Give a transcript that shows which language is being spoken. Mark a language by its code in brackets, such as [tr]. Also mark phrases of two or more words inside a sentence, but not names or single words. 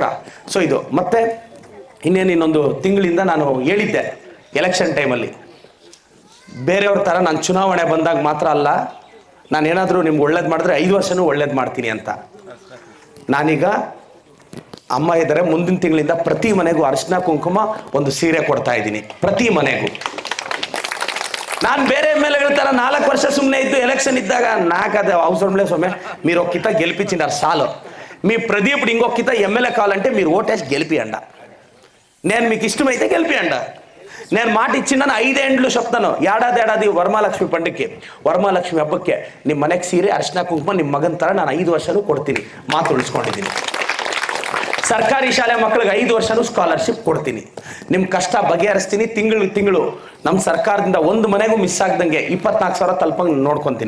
[kn] ಸೊ ಇದು ಮತ್ತೆ ಇನ್ನೊಂದು ತಿಂಗಳಿಂದ ನಾನು ಹೇಳಿದ್ದೆ, ಎಲೆಕ್ಷನ್ ಟೈಮಲ್ಲಿ ಬೇರೆಯವ್ರ ಥರ ನಾನು ಚುನಾವಣೆ ಬಂದಾಗ ಮಾತ್ರ ಅಲ್ಲ, ನಾನೇನಾದರೂ ನಿಮ್ಗೆ ಒಳ್ಳೇದು ಮಾಡಿದ್ರೆ 5 ವರ್ಷನೂ ಒಳ್ಳೇದು ಮಾಡ್ತೀನಿ ಅಂತ. ನಾನೀಗ ಅಮ್ಮ ಇದ್ದಾರೆ, ಮುಂದಿನ ತಿಂಗಳಿಂದ ಪ್ರತಿ ಮನೆಗೂ ಅರಿಶಿನ ಕುಂಕುಮ ಒಂದು ಸೀರೆ ಕೊಡ್ತಾ ಇದ್ದೀನಿ. ಪ್ರತಿ ಮನೆಗೂ. ನಾನು ಬೇರೆ MLAಗಳ ಥರ 4 ವರ್ಷ ಸುಮ್ಮನೆ ಇದ್ದು ಎಲೆಕ್ಷನ್ [te] ఇద్దాక నాకు అది అవసరం లేదు స్వామి. మీరు ఒక్కిత గెలిపించినారు చాలు. మీ ప్రదీపుడు ఇంకొక్కిత MLA కావాలంటే మీరు ఓటేసి గెలిపియండ. నేను మీకు ఇష్టమైతే గెలిపియండ. నేను మాట ఇచ్చినాను, 5 ఏళ్ళు చెప్తాను. [kn] ఏడాది ವರಮಹಾಲಕ್ಷ್ಮಿ పండుగಕ್ಕೆ, ವರಮಹಾಲಕ್ಷ್ಮಿ ಹಬ್ಬಕ್ಕೆ ನಿಮ್ಮ ಮನೆಗೆ ಸೀರೆ ಅರಿಶಿನ ಕುಂಕುಮ ನಿಮ್ಮ ಮಗನ ಥರ ನಾನು 5 ವರ್ಷನೂ ಕೊಡ್ತೀನಿ. ಮಾತು ಉಳಿಸ್ಕೊಂಡಿದ್ದೀನಿ. ಸರ್ಕಾರಿ ಶಾಲೆ ಮಕ್ಕಳಿಗೆ 5 ವರ್ಷನೂ ಸ್ಕಾಲರ್ಶಿಪ್ ಕೊಡ್ತೀನಿ. ನಿಮ್ಮ ಕಷ್ಟ ಬಗೆಹರಿಸ್ತೀನಿ. ತಿಂಗಳು ನಮ್ಮ ಸರ್ಕಾರದಿಂದ ಒಂದು ಮನೆಗೂ ಮಿಸ್ ಆಗ್ದಂಗೆ 24,000 ತಲುಪಂಗೆ ನೋಡ್ಕೊತೀನಿ.